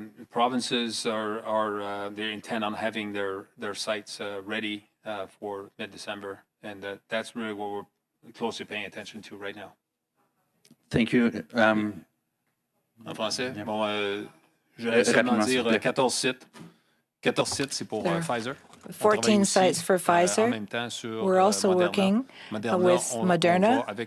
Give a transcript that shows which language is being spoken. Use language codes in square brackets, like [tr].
[en] Provinces they intend on having their sites ready for mid-December, and that's really what we're closely paying attention to right now. Thank you. [fr] En français, bon, je vais simplement dire 14 sites. 14 sites, c'est pour Pfizer. [en] 14 sites for Pfizer. We're also working with Moderna.